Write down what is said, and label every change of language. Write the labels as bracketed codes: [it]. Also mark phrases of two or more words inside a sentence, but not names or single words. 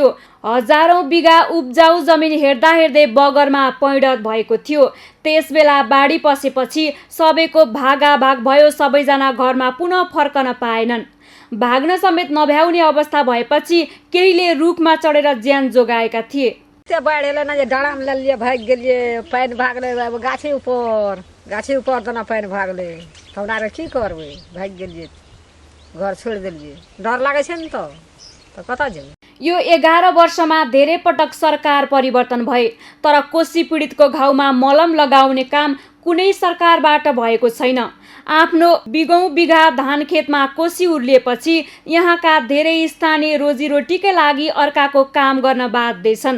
[ne] हजारौं बिघा उब्जाउ जमिन हेर्दै बगरमा पैँडत भएको थियो। त्यसबेला बाढी पसेपछि सबैको भागाभाग भयो। सबैजना घरमा पुनः फर्कन पाएनन्। भाग्न समेत नभ्याउने अवस्था भएपछि केहीले रुखमा चढेर ज्यान जोगाएका थिए। [mai] बाढ़ेला ना डाँडाम ललिए भाग गेलिए, पानि भागले गाछी ऊपर तना पानि भागले। हमरा रे की करबै, भाग गेलिए, घर छोड़ देलिए। डर लागे छ नि त कता जेबै। [ne] यो 11 वर्षमा धेरै पटक सरकार परिवर्तन भए, तर कोशी पीडितको घाउमा मलम लगाउने काम कुनै सरकारबाट भएको छैन। आफ्नो बिगौं बिघा धान खेतमा कोशी उर्लिएपछि यहाँका धेरै स्थानीय रोजीरोटीकै लागि अर्काको काम गर्न बाध्य छन्।